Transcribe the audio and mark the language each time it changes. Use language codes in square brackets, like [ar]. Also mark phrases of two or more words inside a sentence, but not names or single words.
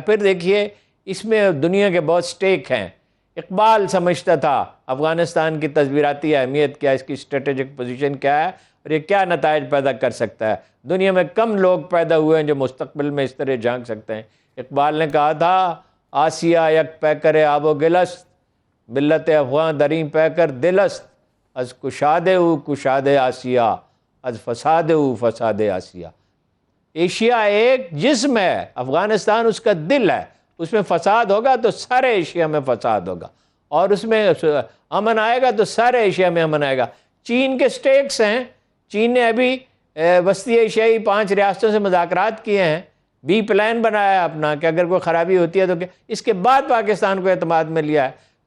[ur] پھر دیکھیے اس میں دنیا کے بہت سٹیک ہیں۔ اقبال سمجھتا تھا افغانستان کی تصویراتی اہمیت کیا، اس کی [en] strategic position [ur] کیا ہے، اور یہ کیا نتائج پیدا کر سکتا ہے۔ دنیا میں کم لوگ پیدا ہوئے ہیں جو مستقبل میں اس طرح جھانک سکتے ہیں۔ اقبال نے کہا تھا، [fa] آسیہ یک پیکر آب و گلست، ملت افغان دریں پیکر دلست، از کشاد او کشاد آسیہ، از فساد او فساد آسیہ۔ [ur] ایشیا ایک جسم ہے، افغانستان اس کا دل ہے، اس میں فساد ہوگا تو سارے ایشیا میں فساد ہوگا، اور اس میں امن آئے گا تو سارے ایشیا میں امن آئے گا۔ چین کے سٹیکس ہیں، چین نے ابھی وسطی ایشیائی 5 ریاستوں سے مذاکرات کیے ہیں، [en] B plan [ur] بنایا ہے اپنا کہ اگر کوئی خرابی ہوتی ہے تو اس کے بعد پاکستان کو اعتماد میں لیا ہے۔